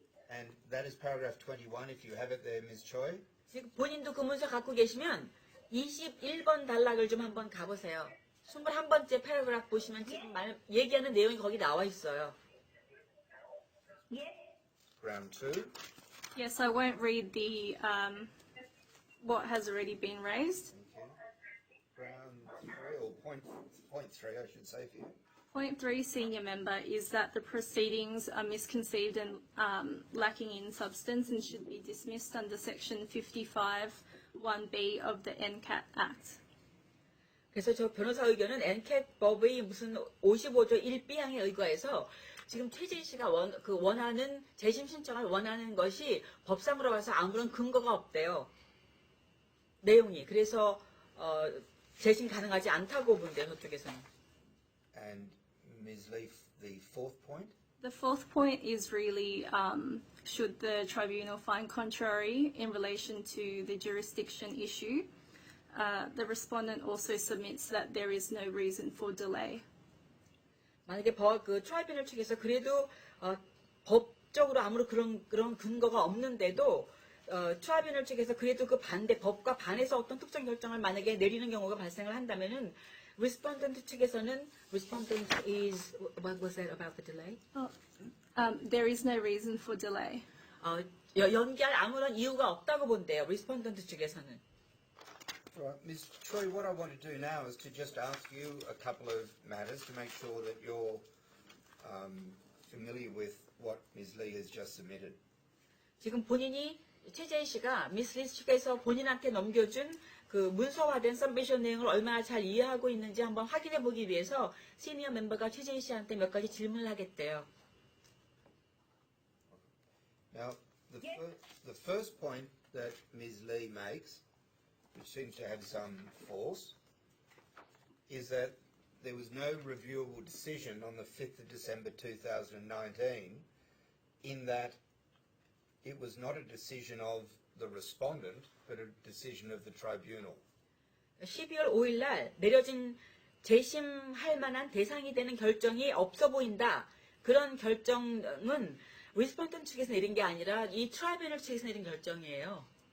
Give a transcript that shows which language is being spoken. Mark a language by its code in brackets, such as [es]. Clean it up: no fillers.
[en] And that is paragraph 21, if you have it there, Ms. Choi. [ko] 지금 본인도 그 문서 갖고 계시면 21번 단락을 좀 한번 가보세요. 21번째 패러그래프 보시면 지금 얘기하는 내용이 거기 나와 있어요. [en] Round 2. Yes, I won't read the what has already been raised. Okay. Round 3, or point 3, I should say for you. Point 3, senior member, is that the proceedings are misconceived and lacking in substance and should be dismissed under section 55(1)(b) of the NCAT Act. [ko] 그래서 저 변호사 의견은 NCAT 법의 무슨 55조 1B항에 의거해서 지금 최재희 씨가 원하는 재심 신청을 원하는 것이 법상으로 봐서 아무런 근거가 없대요. 내용이. 그래서 재심 가능하지 않다고 본대요. 저쪽에서는. [en] And Ms. Lee, the fourth point? The fourth point is really should the tribunal find contrary in relation to the jurisdiction issue. The respondent also submits that there is no reason for delay. [ko] 만약에 그 트라이뷰널 측에서 그래도 법적으로 아무런 그런 근거가 없는데도 트라이뷰널 측에서 그래도 그 법과 반해서 어떤 특정 결정을 만약에 내리는 경우가 발생을 한다면은 Respondent 측에서는 [en] Respondent is what was that about the delay? There is no reason for delay. [ko] 연기할 아무런 이유가 없다고 본대요. Respondent 측에서는. [en] Right, Ms. Choi, what I want to do now is to just ask you a couple of matters to make sure that you're familiar with what Ms. Lee has just submitted. [ko] 지금 본인이 최재희 씨가 미스 리 측에서 본인한테 넘겨준 그 문서화된 서미션 내용을 얼마나 잘 이해하고 있는지 한번 확인해 보기 위해서 시니어 멤버가 최재희 씨한테 몇 가지 질문을 하겠대요. [en] Now, the first point that Ms. Lee makes, which seems to have some force, is that there was no reviewable decision on the 5th of December 2019, in that it was not a decision of the respondent, but a decision of the tribunal. [ko] 12월 5일 날 내려진 재심할 만한 대상이 되는 결정이 없어 보인다. 그런 결정은 Respondent 측에서 내린 게 아니라 이 Tribunal 측에서 내린 결정이에요.